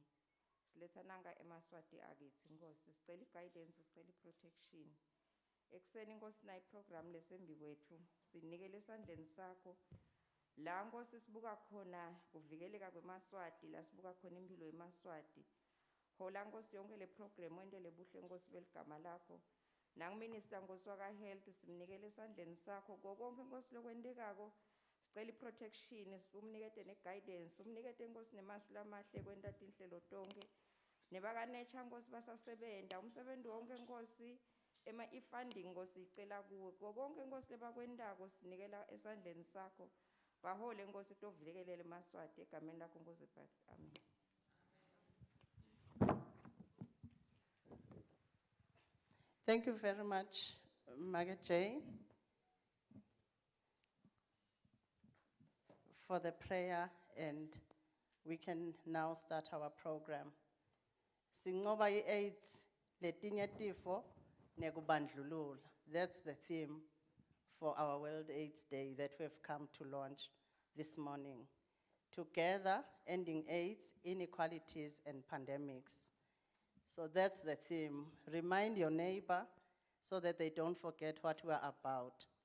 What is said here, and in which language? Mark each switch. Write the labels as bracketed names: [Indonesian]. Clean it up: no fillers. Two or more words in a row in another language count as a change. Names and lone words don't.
[Swati] Siletha nanga emaswati akithi Nkosi, sicela guidance, sicela protection. Ekuseni Nkosi nayi program lesembi kwethu, sinikele esandleni sakho. La Nkosi sibuka khona kuvikeleka kwemaswati, la sibuka khona impilo yemaswati. Hola Nkosi yonke le program wendele buhle Nkosi beligama lakho. Nang Minister Nkosi waka Health simnikele esandleni sakho konke Nkosi lokwendekako. Sicela protection, umnikete ne guidance, umnikete Nkosi nemasu lamahle kwenta tinhlelo tonke. Nebaka nature Nkosi basasebenta, umsebenzi wonke Nkosi ifunding Nkosi icela kuwe. Konke Nkosi lebakwendako sinikela esandleni sakho. Bahole Nkosi tovikelele emaswati egameni lakho Nkosi Phatha. Amen. [English] Thank you very much, Margaret Jane, for the prayer, and we can now start our program. [Swati] Singoba i-AIDS letinye tifo nekubandlulula. [English] That's the theme for our World AIDS Day that we have come to launch this morning. Together, ending AIDS, inequalities, and pandemics. So that's the theme. Remind your neighbor so that they don't forget what we're about.